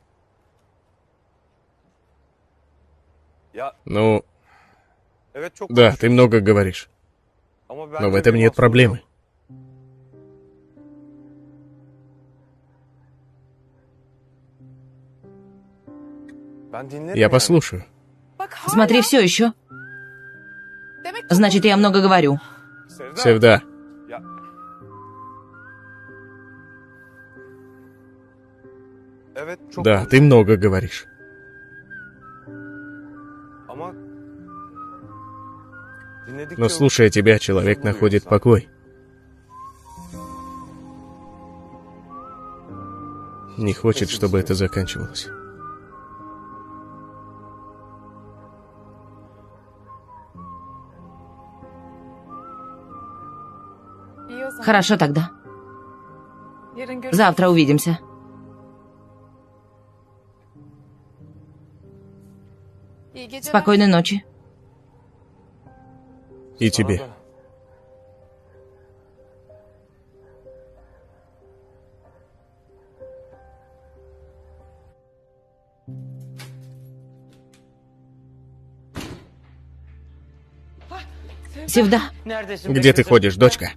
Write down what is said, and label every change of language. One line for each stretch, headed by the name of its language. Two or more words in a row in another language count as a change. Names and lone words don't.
Turkish: Ya
Russian: Ну,
Turkish: evet çok
Russian: да, ты
Turkish: konuşuyorsun.
Russian: много говоришь.
Turkish: Ama
Russian: Но в
Turkish: bence
Russian: этом
Turkish: bir
Russian: нет
Turkish: mahsuru
Russian: проблемы.
Turkish: yok. Ben dinlerim
Russian: Я
Turkish: yani.
Russian: послушаю. Смотри, все еще. Значит, я много говорю. Sevda. Севда.
Turkish: Ya. Evet çok
Russian: Да, ты много говоришь.
Turkish: Ama dinledikçe
Russian: Но слушая тебя, человек находит покой. Не хочет, чтобы это заканчивалось. Хорошо тогда. Завтра увидимся. Спокойной ночи. И тебе.
Turkish: Sana da.
Russian: Севда, Где ты ходишь, дочка?